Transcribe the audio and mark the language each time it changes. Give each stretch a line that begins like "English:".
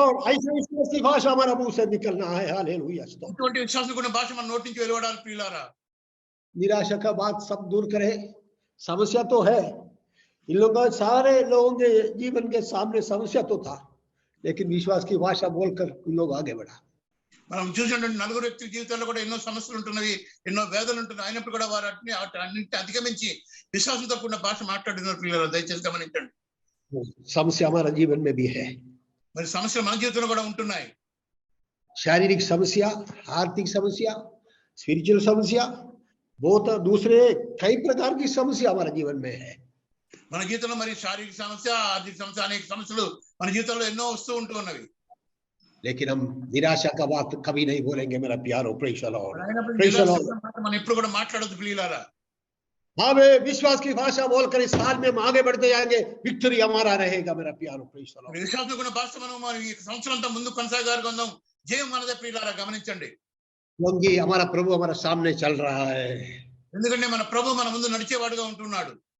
Hindi: ऐसे विश्वास की भाषा हमारा मुंह से निकलना है। हालेलुया।
Telugu: ఇటువంటి విశ్వాసం కూడా భాష మన నోటి నుంచి వెలువడాలి ప్రియులారా.
Hindi: निराशा का बात सब दूर करें, समस्या तो है, इन लोगों का सारे लोगों के जीवन के सामने समस्या तो था, लेकिन विश्वास की भाषा बोलकर इन लोग आगे बढ़ा।
Telugu: మనం చూసినటువంటి నలుగురు వ్యక్తుల జీవితాల్లో కూడా ఎన్నో సమస్యలు ఉంటున్నవి, ఎన్నో వేదనలు ఉంటున్నాయి. అయినప్పుడు కూడా వారు అన్నింటిని అధిగమించి విశ్వాసంతో కూడిన భాష మాట్లాడిన పిల్లలు దయచేసి గమనించండి.
Hindi: समस्या हमारा जीवन में भी है,
Telugu: మరి సమస్యలు మన జీవితంలో కూడా ఉంటున్నాయి.
Hindi: शारीरिक समस्या, आर्थिक समस्या, स्पिरिचुअल समस्या, बहुत दूसरे कई प्रकार की समस्या हमारे जीवन में है।
Telugu: మన జీవితంలో మరి శారీరక సమస్య, ఆర్థిక సమస్య, అనేక సమస్యలు మన జీవితంలో ఎన్నో వస్తూ ఉంటూ ఉన్నవి.
Hindi: लेकिन हम निराशा का बात कभी नहीं बोलेंगे मेरा प्यारो।
English: praise the Lord,
Telugu: అయినప్పుడు
English: praise the
Telugu: నిరాశ
English: Lord.
Telugu: మనం ఎప్పుడు కూడా మాట్లాడొద్దు ప్రియులారా.
Hindi: हमें विश्वास की भाषा बोलकर इस साल में हम आगे बढ़ते जाएंगे, विक्ट्री हमारा रहेगा मेरा प्यारो।
English: Praise the Lord.
Telugu: విశ్వాసం కూడిన భాష మనం మరి ఈ సంవత్సరం అంతా ముందు కొనసాగాలి. జయం మనదే ప్రియులారా, గమనించండి.
Hindi: क्योंकि हमारा प्रभु हमारे सामने चल रहा है।
Telugu: ఎందుకంటే మన ప్రభు మన ముందు నడిచేవాడుగా ఉంటున్నాడు.